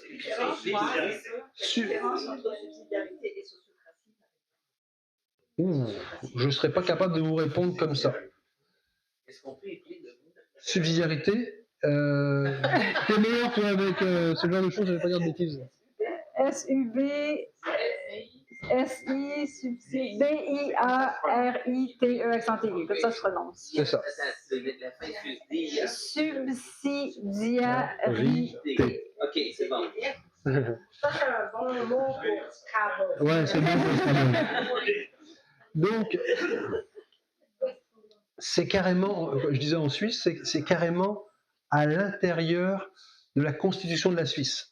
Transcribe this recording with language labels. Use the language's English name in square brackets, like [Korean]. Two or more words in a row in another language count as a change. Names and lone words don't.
[French] Je ne serais pas capable de vous répondre comme ça. Subsidiarité, t'es meilleur toi avec ce genre de choses, je ne vais pas dire de bêtises. S-U-B-S-I-D-I-A-R-I-T-E accent aigu, comme ça se prononce. C'est ça. Subsidiarité. Ok, c'est bon. Ça, c'est un bon mot pour Scrabble. Ouais, c'est bon pour Scrabble. Donc, c'est carrément, je disais en Suisse, c'est carrément à l'intérieur de la constitution de la Suisse.